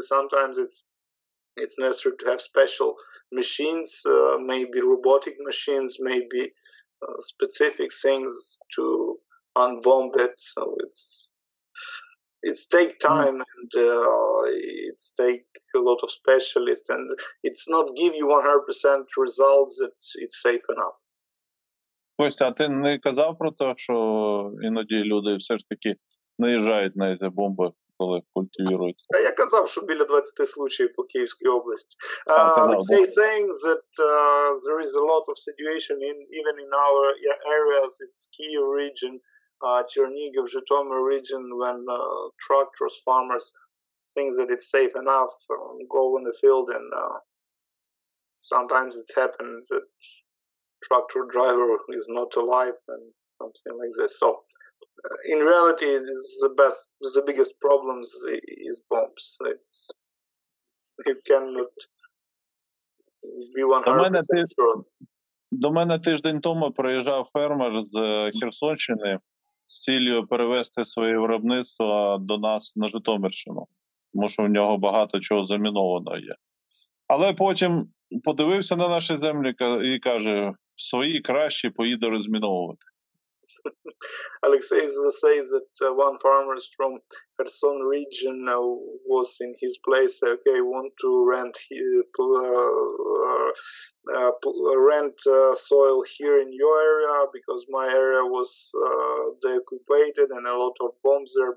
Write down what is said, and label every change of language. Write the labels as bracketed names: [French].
[English] Sometimes it's necessary to have special machines, maybe robotic machines, maybe specific things to unbomb it. So it's take time and it's take a lot of specialists, and it's not give you 100% results that it's safe enough. [Ukrainian] Костя, а ти не казав про те, що іноді люди все ж таки наїжджають на ці бомби, коли культивуються? Я казав, що біля 20 случаїв по Київській області. [English] Saying that there is a lot of situation even in our areas, it's Kyiv region, Chernihiv, Zhytomyr region, when tractors, farmers think that it's safe enough, go in the field, and sometimes it happens that tractor driver is not alive and something like this. So in reality, the biggest problems is bombs. You cannot be 100% sure. [Ukrainian] До мене тиждень тому приїжджав фермер з Херсонщини з ціллю перевести своє виробництво до нас на Житомирщину, тому що в нього багато чого заміновано є. Але потім подивився на наші землі і каже, свої кращі поїде розміновувати. [English] Olexiy says that one farmer from Kherson region was in his place. Okay, want to rent soil here in your area because my area was deoccupied and a lot of bombs there.